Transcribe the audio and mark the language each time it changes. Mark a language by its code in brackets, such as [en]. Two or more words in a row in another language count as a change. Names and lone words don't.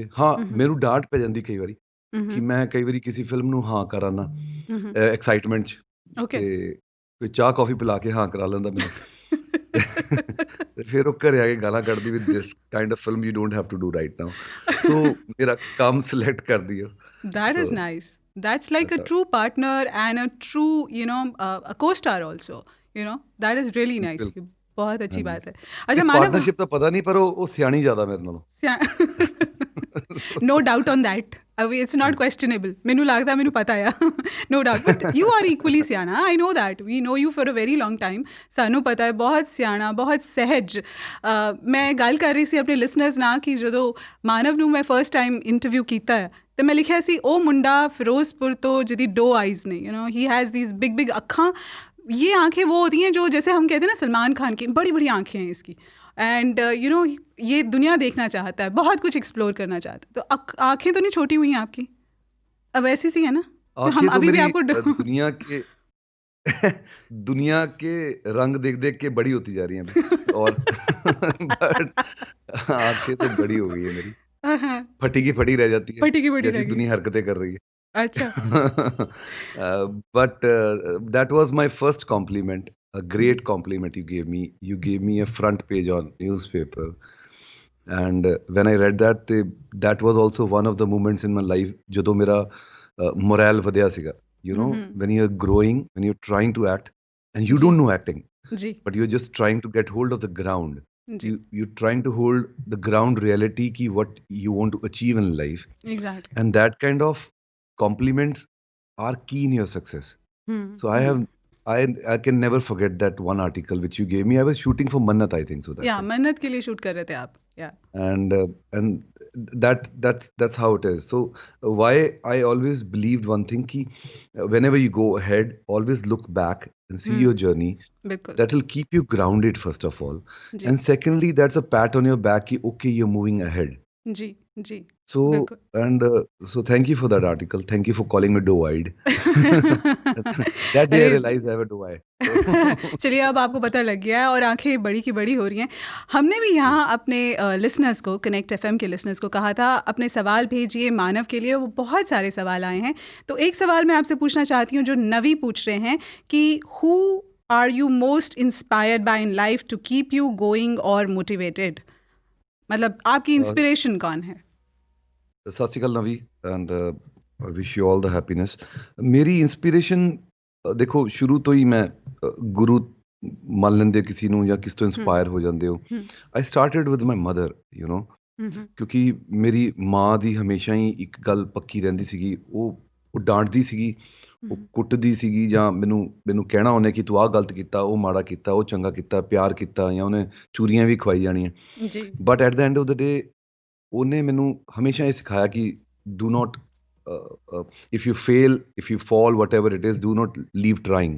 [pa] ਹਾਂ, ਮੈਨੂੰ ਡਾਂਟ ਪੈ ਜਾਂਦੀ ਕਈ ਵਾਰੀ ਕਿ ਮੈਂ ਕਈ ਵਾਰੀ ਕਿਸੇ ਫਿਲਮ ਨੂੰ ਹਾਂ ਕਰ ਆਉਂਦਾ ਐਕਸਾਈਟਮੈਂਟ 'ਚ, ਓਕੇ ਤੇ ਕੋਈ ਚਾਹ ਕੌਫੀ ਪਿਲਾ ਕੇ ਹਾਂ ਕਰਾ ਲੈਂਦਾ ਮੈਨੂੰ। ਤੇ ਫਿਰ ਉਹ ਘਰੇ ਆ ਕੇ ਗਾਲਾਂ ਕੱਢਦੀ ਵੀ [en] this kind of film you don't have to do right now. [pa] ਸੋ ਮੇਰਾ ਕੰਮ ਸਿਲੈਕਟ ਕਰਦੀ ਹੈ। [en] That is ਸੋ nice. That's like a ਐਸਾ true partner and a true, a co-star also. That is really nice. [pa] ਬਿਲਕੁਲ, [hi] बहुत अच्छी [pa] ਹਾਂਜੀ। [hi] बात है. [pa] ਨਹੀਂ [hi] अच्छा मानव, [pa] ਪਾਰਟਨਰਸ਼ਿਪ ਤਾਂ ਪਤਾ ਨਹੀਂ, ਪਰ ਉਹ ਸਿਆਣੀ ਜ਼ਿਆਦਾ ਮੇਰੇ ਨਾਲੋਂ। [en] no doubt on that. It's not questionable. [pa] ਮੈਨੂੰ ਲੱਗਦਾ ਮੈਨੂੰ ਪਤਾ ਆ [en] no doubt. But you are equally ਸਿਆਣਾ. I know that. We know you for a very long time. [pa] ਸਾਨੂੰ ਪਤਾ ਹੈ ਬਹੁਤ ਸਿਆਣਾ, ਬਹੁਤ ਸਹਿਜ। ਮੈਂ ਗੱਲ ਕਰ ਰਹੀ ਸੀ ਆਪਣੇ ਲਿਸਨਰਸ ਨਾਲ ਕਿ ਜਦੋਂ ਮਾਨਵ ਨੂੰ ਮੈਂ [en] first time [pa] ਇੰਟਰਵਿਊ ਕੀਤਾ ਹੈ ਤੇ ਮੈਂ ਲਿਖਿਆ ਸੀ ਉਹ ਮੁੰਡਾ ਫਿਰੋਜ਼ਪੁਰ ਤੋਂ ਜਿਹਦੀ 2 ਆਈਜ਼ ਨੇ, [en] he has these big big ਅੱਖਾਂ। [hi] ये आंखें वो होती हैं जो जैसे हम कहते हैं ना सलमान खान की बड़ी बड़ी आंखें हैं इसकी, एंड ये दुनिया देखना चाहता है, बहुत कुछ एक्सप्लोर करना चाहता है। तो आंखें तो नहीं छोटी हुई हैं आपकी, अब ऐसी सी है ना? तो हम आंखें तो अभी भी मेरी आपको दुनिया के दुनिया के रंग देख देख के बड़ी होती जा रही हैं अभी, और बट आंखें तो बड़ी हो गई है मेरी, हाँ, फटी की फटी रह जाती है फटी की बड़ी जैसी रहेगी। दुनिया हरकतें कर रही है। अच्छा। [en] But that was my first compliment, a great compliment you gave me. You gave me a front page on newspaper, and when I read that, that was also one of the moments in my life [pa] ਜਦੋਂ ਮੇਰਾ morale ਵਧਿਆ ਸੀਗਾ. [en] When you're growing, when you're trying to act, and you [hi] जी [en] don't know acting, [hi] जी [en] but you're just trying to get hold of the ground. [hi] जी [en] You're trying to hold the ground reality ki what you want to achieve in life, एग्जैक्टली। and that kind of compliments are key in your success. So I can never forget that one article which you gave me. I was shooting for Mannat, I think so that [hi] या [en] time. [hi] मन्नत के लिए शूट कर रहे थे आप, या [en] And that's how it is. So why I always believed one thing ki whenever you go ahead, always look back and see your journey. [hi] बिल्कुल [en] That will keep you grounded, first of all, [hi] जी [en] and secondly, that's a pat on your back ki okay, you're moving ahead. [hi] जी जी [en] So [hi] बिल्कुल। [en] and so thank you for that article. Thank you for calling me doe-eyed. That day I [hi] अरे [en] realized I have a doe eye. So [hi] चलिए अब आपको पता लग गया है और आंखें बड़ी की बड़ी हो रही हैं। हमने भी यहाँ अपने लिसनर्स को, कनेक्ट एफएम के लिसनर्स को कहा था अपने सवाल भेजिए मानव के लिए, वो बहुत सारे सवाल आए हैं। तो एक सवाल मैं आपसे पूछना चाहती हूँ जो नवी पूछ रहे हैं कि [en] who are you most inspired by in life to keep you going [hi] और मोटिवेटेड, मतलब आपकी इंस्पिरेशन कौन है? [pa] सत श्री अकाल नवी, [en] and I wish you all the happiness. [pa] ਮੇਰੀ ਇੰਸਪੀਰੇਸ਼ਨ ਦੇਖੋ ਸ਼ੁਰੂ ਤੋਂ ਹੀ ਮੈਂ ਗੁਰੂ ਮੰਨ ਲੈਂਦੇ ਕਿਸੇ ਨੂੰ ਜਾਂ ਕਿਸ ਤੋਂ ਇੰਸਪਾਇਰ ਹੋ ਜਾਂਦੇ ਹੋ। [en] I started with my mother, [pa] ਕਿਉਂਕਿ ਮੇਰੀ ਮਾਂ ਦੀ ਹਮੇਸ਼ਾ ਹੀ ਇੱਕ ਗੱਲ ਪੱਕੀ ਰਹਿੰਦੀ ਸੀਗੀ, ਉਹ ਡਾਂਟਦੀ ਸੀਗੀ, ਉਹ ਕੁੱਟਦੀ ਸੀਗੀ, ਜਾਂ ਮੈਨੂੰ ਕਹਿਣਾ ਉਹਨੇ ਕਿ ਤੂੰ ਆਹ ਗਲਤ ਕੀਤਾ, ਉਹ ਮਾੜਾ ਕੀਤਾ, ਉਹ ਚੰਗਾ ਕੀਤਾ, ਪਿਆਰ ਕੀਤਾ, ਜਾਂ ਉਹਨੇ ਚੂਰੀਆਂ ਵੀ ਖਵਾਈ ਜਾਣੀਆਂ। ਜੀ [en] but at the end of the day [pa] ਉਹਨੇ ਮੈਨੂੰ ਹਮੇਸ਼ਾ ਇਹ ਸਿਖਾਇਆ ਕਿ [en] do not, if you fail, if you fall, whatever it is, do not leave trying.